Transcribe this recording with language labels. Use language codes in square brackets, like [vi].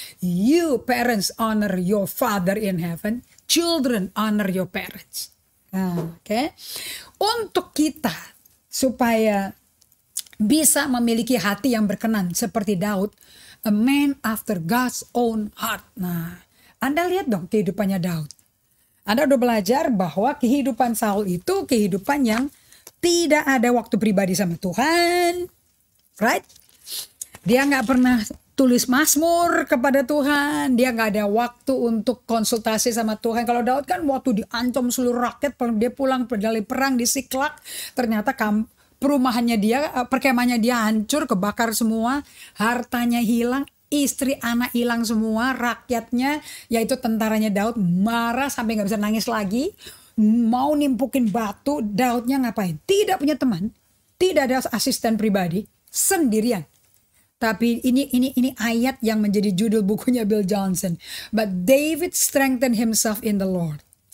[en] You parents honor your father in heaven, children honor your parents. Oke. [id] Untuk kita supaya bisa memiliki hati yang berkenan seperti Daud, [en] a man after God's own heart. [id] Nah, Anda lihat dong kehidupannya Daud. Anda udah belajar bahwa kehidupan Saul itu kehidupan yang tidak ada waktu pribadi sama Tuhan. Right? Dia gak pernah tulis mazmur kepada Tuhan. Dia gak ada waktu untuk konsultasi sama Tuhan. Kalau Daud kan waktu diancam seluruh rakyat, dia pulang dari perang di Siklak, ternyata perumahannya dia, perkemahannya dia hancur, kebakar semua, hartanya hilang, istri anak hilang semua, rakyatnya yaitu tentaranya Daud marah sampai nggak bisa nangis lagi, mau nimpukin batu. Daudnya ngapain? Tidak punya teman, tidak ada asisten pribadi, sendirian. Tapi ini ayat yang menjadi judul bukunya Bill Johnson. [en] But David strengthened himself in the Lord.